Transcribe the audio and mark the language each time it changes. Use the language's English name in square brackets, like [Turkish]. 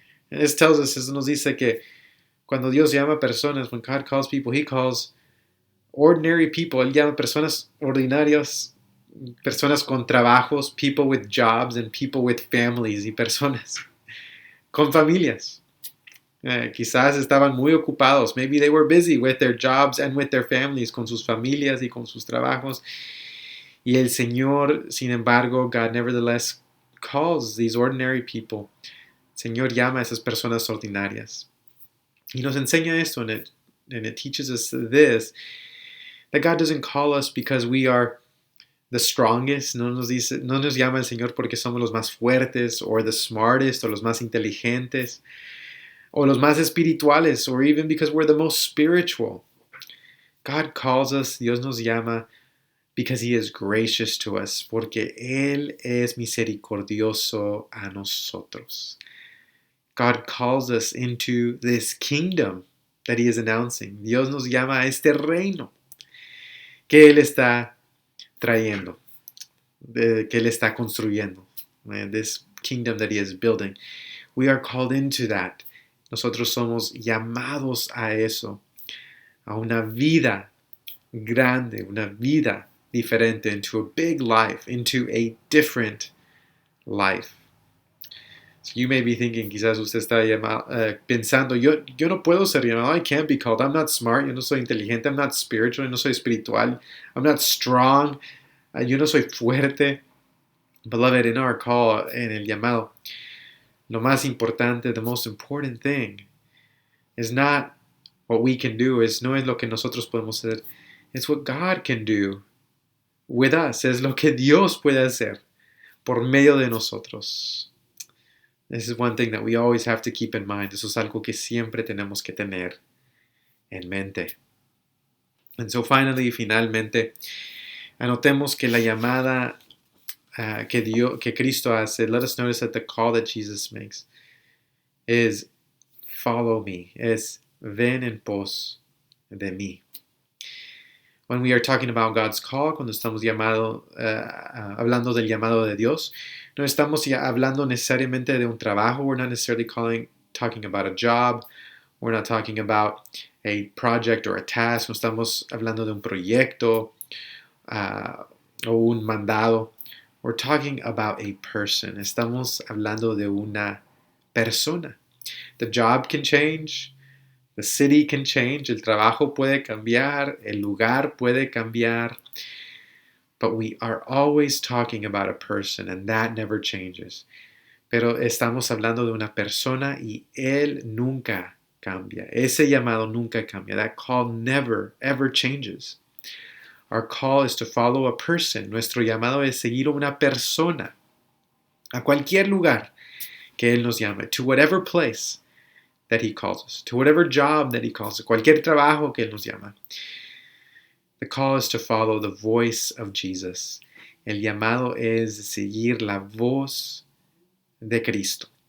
[English] And this tells us, [Spanish] eso nos dice que cuando Dios llama personas, [English] when God calls people, He calls ordinary people. [Spanish] Él llama personas ordinarias, personas con trabajos, [English] people with jobs, and people with families, [Spanish] y personas con familias. Quizás estaban muy ocupados. [English] Maybe they were busy with their jobs and with their families, [Spanish] con sus familias y con sus trabajos. Y el Señor, sin embargo, [English] God nevertheless calls these ordinary people. [Spanish] El Señor llama a esas personas ordinarias. Y nos enseña esto, [English] and it teaches us this, that God doesn't call us because we are the strongest. [Spanish] No nos llama el Señor porque somos los más fuertes, [English] or the smartest, [Spanish] o los más inteligentes, o los más espirituales, [English] or even because we're the most spiritual. God calls us, [Spanish] Dios nos llama, [English] because He is gracious to us, [Spanish] porque Él es misericordioso a nosotros. [English] God calls us into this kingdom that He is announcing. [Spanish] Dios nos llama a este reino que Él está trayendo, que Él está construyendo. [English] This kingdom that He is building. We are called into that. [Spanish] Nosotros somos llamados a eso, a una vida grande, una vida diferente, [English] into a big life, into a different life. So you may be thinking, [Spanish] quizás usted está pensando, yo no puedo ser llamado, [English] I can't be called, I'm not smart, [Spanish] yo no soy inteligente, [English] I'm not spiritual, [Spanish] yo no soy espiritual, [English] I'm not strong, [Spanish] yo no soy fuerte. [English] Beloved, in our call, [Spanish] en el llamado, lo más importante, [English] the most important thing, is not what we can do, [Spanish] no es lo que nosotros podemos hacer, [English] it's what God can do with us, [Spanish] es lo que Dios puede hacer por medio de nosotros. [English] This is one thing that we always have to keep in mind. [Spanish] Eso es algo que siempre tenemos que tener en mente. [English] And so [Spanish] finalmente, anotemos que la llamada que Cristo hace, [English] let us notice that the call that Jesus makes is follow me, [Spanish] es ven en pos de mí. [English] When we are talking about God's call, [Spanish] cuando estamos hablando del llamado de Dios, no estamos hablando necesariamente de un trabajo. [English] We're not necessarily talking about a job. We're not talking about a project or a task. [Spanish] No estamos hablando de un proyecto o un mandado. [English] We're talking about a person. [Spanish] Estamos hablando de una persona. [English] The job can change. The city can change. [Spanish] El trabajo puede cambiar. El lugar puede cambiar. [English] But we are always talking about a person, and that never changes. [Spanish] Pero estamos hablando de una persona y Él nunca cambia. Ese llamado nunca cambia. [English] That call never, ever changes. Our call is to follow a person. [Spanish] Nuestro llamado es seguir a una persona. A cualquier lugar que Él nos llame. [English] To whatever place that He calls us. To whatever job that He calls us. [Spanish] Cualquier trabajo que Él nos llama. [English] The call is to follow the voice of Jesus. [Spanish] El llamado es seguir la voz de Cristo.